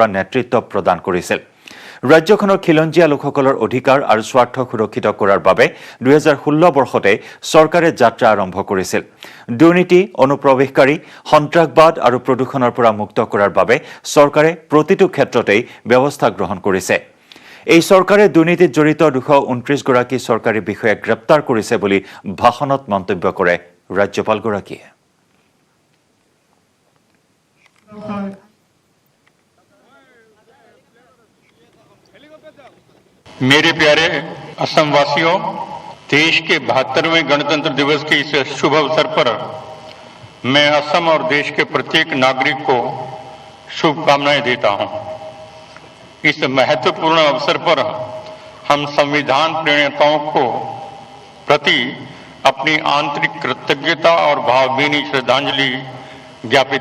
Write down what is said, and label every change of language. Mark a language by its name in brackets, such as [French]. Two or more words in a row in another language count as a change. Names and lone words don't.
[Assamese] নেতৃত্ব প্ৰদান কৰিছিল ৰাজ্যখনৰ খিলঞ্জীয়া লোকসকলৰ অধিকাৰ আৰু স্বাৰ্থ সুৰক্ষিত কৰাৰ বাবে 2016 বৰ্ষতে চৰকাৰে যাত্ৰা আৰম্ভ কৰিছিল দুৰ্নীতি অনুপ্ৰৱেশকাৰী সন্ত্ৰাসবাদ আৰু প্ৰদূষণৰ পৰা মুক্ত কৰাৰ বাবে চৰকাৰে প্ৰতিটো ক্ষেত্ৰতেই ব্যৱস্থা গ্ৰহণ কৰিছে এই চৰকাৰে দুৰ্নীতিত জড়িত 229 গৰাকী চৰকাৰী বিষয়াক গ্ৰেপ্তাৰ কৰিছে বুলি ভাষণত মন্তব্য কৰে ৰাজ্যপালগৰাকীয়ে [Hindi] मेरे प्यारे असम वासियों देश के 72वें गणतंत्र दिवस के इस शुभ अवसर पर मैं असम और देश के प्रत्येक नागरिक को शुभकामनाएं देता हूं इस महत्वपूर्ण अवसर पर हम संविधान प्रणेताओं को प्रति अपनी आंतरिक कृतज्ञता और भावभीनी श्रद्धांजलि ज्ञापित